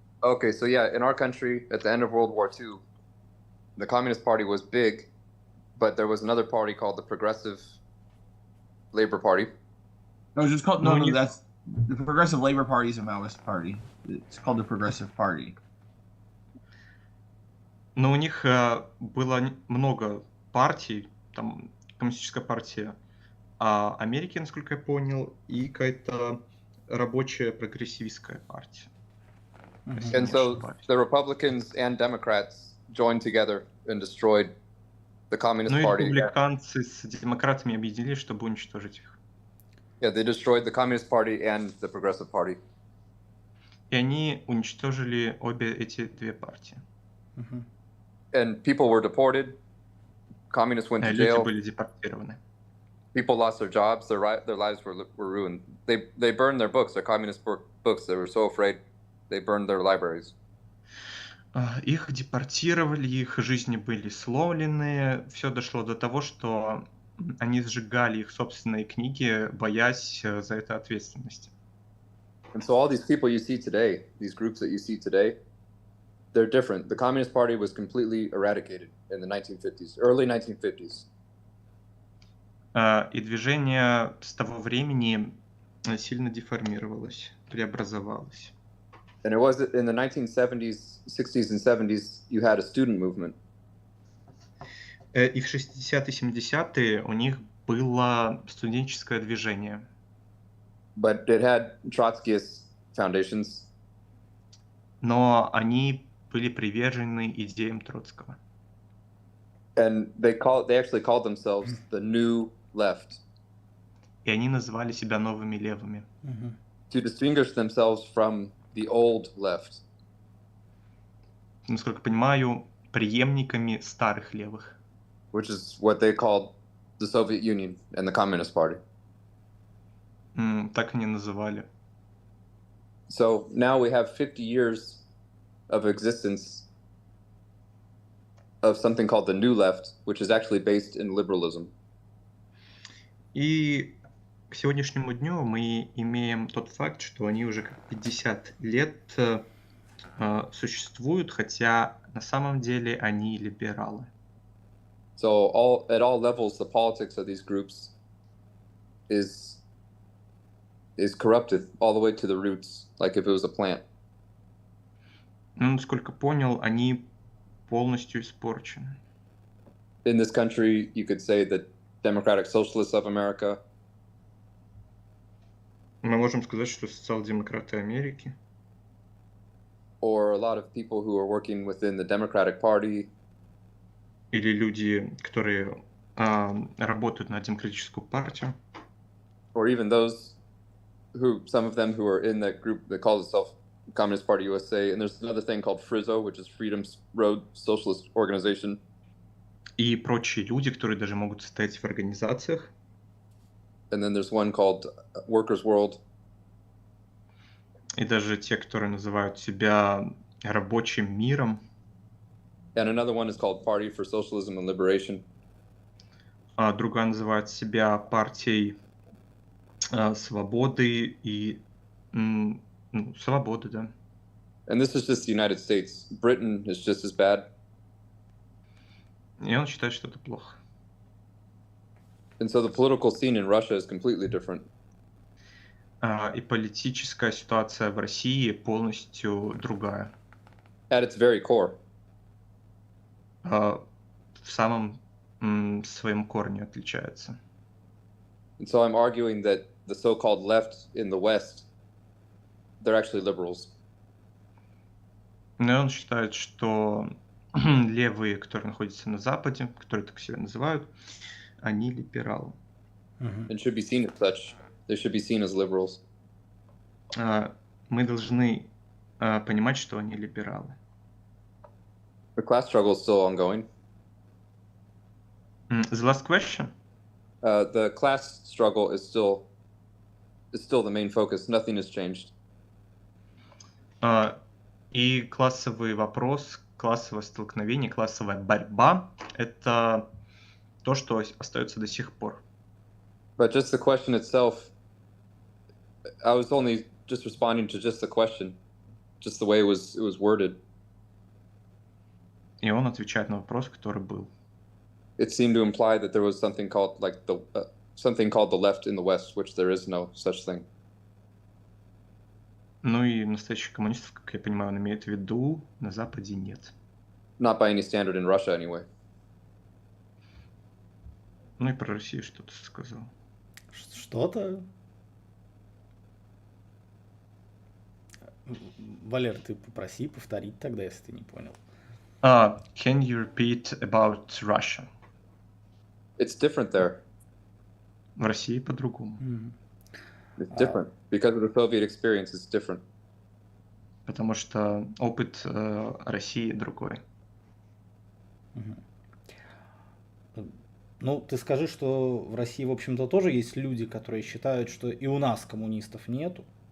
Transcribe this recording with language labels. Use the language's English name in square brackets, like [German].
[English] Okay, so yeah, in our country, at the end of World War II, the Communist Party was big, but there was another party called the Progressive Labor Party. No, it's just called, no, that's, the Progressive Labor Party is a Maoist party. It's called the Progressive Party. [Russian] Но у них было много партий, там коммунистическая партия Америки, насколько я понял, и какая-то рабочая прогрессивистская партия. [English] And so the Republicans and Democrats joined together and destroyed the Communist [Russian] Ну и [English] Party. [Russian] республиканцы с демократами объединились, чтобы уничтожить их. [English] Yeah, they destroyed the Communist Party and the Progressive Party. [Russian] И они уничтожили обе эти две партии. [English] And people were deported. Communists went to [Russian] Люди [English] jail. [Russian] были депортированы. [English] People lost their jobs. Their lives were ruined. They burned their books, their communist books. They were so afraid. They burned their libraries. [Russian] Их депортировали, их жизни были сломлены. Все дошло до того, что они сжигали их собственные книги, боясь за это ответственности. [English] And so all these people you see today, these groups that you see today, they're different. The Communist Party was completely eradicated in the 1950s, early 1950s. [Russian] И движение с того времени сильно деформировалось, преобразовалось. [English] And it was in the 1970s, 60s, and 70s, you had a student movement. [Russian] И в 60-е, 70-е у них было студенческое движение. [English] But it had Trotskyist foundations. [Russian] Но они были привержены идеям Троцкого. [English] And they actually called themselves the New Left. [Russian] И они называли себя новыми левыми. [English] To distinguish themselves from the old left. [Russian] Насколько понимаю, преемниками старых левых. [English] Which is what they called the Soviet Union and the Communist Party. [Russian] Так они называли. [English] So now we have 50 years of existence of something called the New Left, which is actually based in liberalism. [Russian] И к сегодняшнему дню мы имеем тот факт, что они уже как 50 лет существуют, хотя на самом деле они либералы. [English] So at all levels, the politics of these groups is corrupted all the way to the roots, like if it was a plant. [Russian] Ну, насколько понял, они полностью испорчены. [English] In this country, you could say that Democratic Socialists of America, [Russian] Мы можем сказать, что социал-демократы Америки [English] or a lot of people who are working within the Democratic Party, [Russian] или люди, которые работают на демократическую партию, [English] or even those some of them who are in that group that calls itself Communist Party USA, and there's another thing called FRIZO, which is Freedom's Road Socialist Organization. [Russian] и прочие люди, которые даже могут состоять в организациях. [English] And then there's one called Workers' World. [Russian] И даже те, которые называют себя рабочим миром. [English] And another one is called Party for Socialism and Liberation. [Russian] А другая называет себя партией свободы и свободы, да. [English] And this is just the United States. Britain is just as bad. [Russian] И он считает, что это плохо. [English] And so the political scene in Russia is completely different. [Russian] И политическая ситуация в России полностью другая. [English] At its very core. [Russian] В самом своем корне отличается. [English] And so I'm arguing that the so-called left in the West, they're actually liberals. [Russian] Но он считает, что левые, которые находятся на Западе, которые так себя называют, они либералы. [English] And should be seen as such. They should be seen as liberals. [Russian] Мы должны понимать, что они либералы. [English] The class struggle is still ongoing. The last question? The class struggle is still the main focus. Nothing has changed. [Russian] И классовый вопрос, классовое столкновение, классовая борьба – это то, что остается до сих пор. [English] But just the question itself, I was only just responding to just the question, just the way it was worded. [Russian] И он отвечает на вопрос, который был. [English] It seemed to imply that there was something called the left in the West, which there is no such thing. [Russian] Ну и настоящих коммунистов, как я понимаю, он имеет в виду, на Западе нет. [English] Not by any standard in Russia, anyway. [Russian] Ну и про Россию что-то сказал. Что-то? Валер, ты попроси повторить тогда, если ты не понял. [English] Can you repeat about Russia? It's different there. [Russian] В России по-другому. [English] It's different. Because of the Soviet experience, it's different. [Russian] Потому что опыт России другой. Ну, ты скажи, что в России, в общем-то, тоже есть люди, которые считают, что и у нас коммунистов нету.